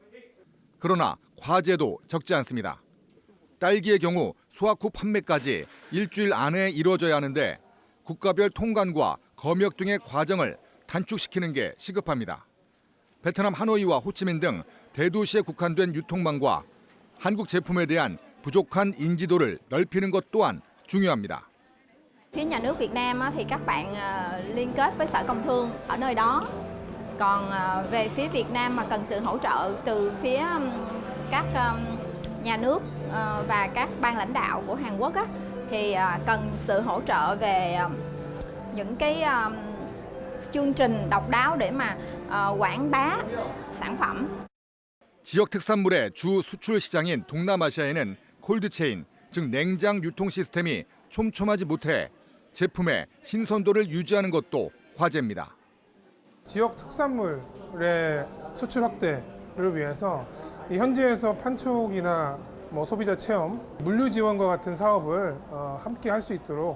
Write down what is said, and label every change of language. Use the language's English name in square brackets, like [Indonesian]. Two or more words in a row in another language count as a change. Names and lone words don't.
[Korean] 그러나 과제도 적지 않습니다. 딸기의 경우 수확 후 판매까지 일주일 안에 이루어져야 하는데 국가별 통관과 검역 등의 과정을 단축시키는 게 시급합니다. 베트남 하노이와 호치민 등 대도시에 국한된 유통망과 한국 제품에 대한 부족한 인지도를 넓히는 것 또한 중요합니다. [Vietnamese] Phía nhà nước Việt Nam thì các bạn liên kết với Sở Công Thương ở nơi đó. Còn về phía Việt Nam mà cần sự hỗ trợ từ phía các nhà nước và các ban lãnh đạo của Hàn Quốc á, thì cần sự hỗ trợ về những cái chương trình độc đáo để mà quảng bá sản phẩm. [Korean] 지역 특산물의 주 수출 시장인 동남아시아에는 콜드체인, 즉 냉장 유통 시스템이 촘촘하지 못해 제품의 신선도를 유지하는 것도 과제입니다. 지역 특산물의 수출 확대를 위해서 이 현지에서 판촉이나 소비자 체험, 물류 지원과 같은 사업을 함께 할 수 있도록.